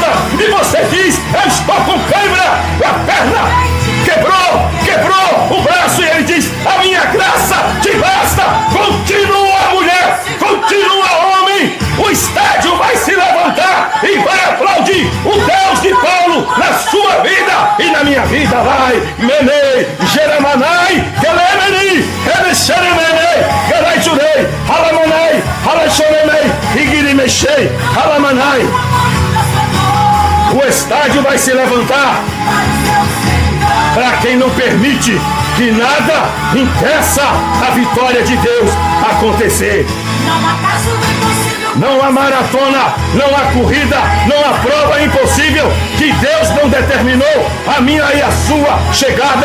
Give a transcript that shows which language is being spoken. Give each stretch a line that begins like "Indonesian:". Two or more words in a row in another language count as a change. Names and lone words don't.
Portuguese: E você diz: eu estou com câimbra, a perna quebrou o braço, e ele diz: a minha graça te basta. Continua, mulher, continua, homem. O estádio vai se levantar e vai aplaudir o Deus de Paulo na sua vida e na minha vida. Vai, menei, geramanai, gelemeni, gelexeremenei, gelaijurei, halamanai, halachoremei, igirimechei, halamanai. O estádio vai se levantar para quem não permite que nada impeça a vitória de Deus acontecer. Não há maratona, não há corrida, não há prova impossível que Deus não determinou a minha e a sua chegada.